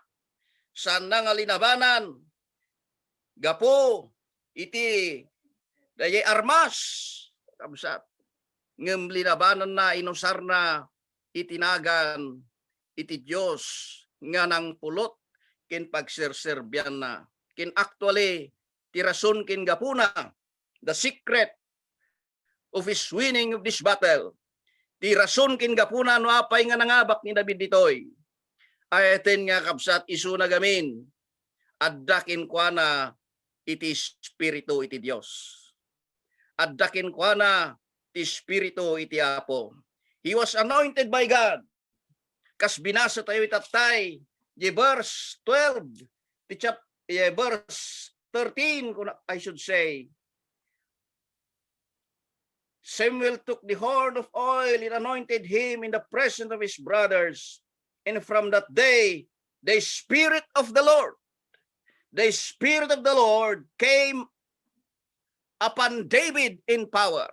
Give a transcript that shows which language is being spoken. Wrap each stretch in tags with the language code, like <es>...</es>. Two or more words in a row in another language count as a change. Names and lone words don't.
<ilo>Saan na nga linabanan, gapo, iti dayay armas, kakabsat, ngem linabanan na inusar na itinagan iti Diyos nga nang pulot kin pagserserbyan na. Kin actually, tirason kin gapuna,</ilo> <en>the secret of his winning of this battle.</en> <ilo>Ti rason kin gapuna no apay nga nangabak ni David ditoy. Ayaten nga kabsat isu na gamin. Addakin kwa na iti spirito iti Dios. Addakin kwa na iti spirito iti Apo.</ilo> <en>He was anointed by God.</en> <ilo>Kas binasa tayo itatay, di</ilo> <en>verse 12, verse 13, I should say. Samuel took the horn of oil and anointed him in the presence of his brothers. And from that day, the Spirit of the Lord came upon David in power.</en>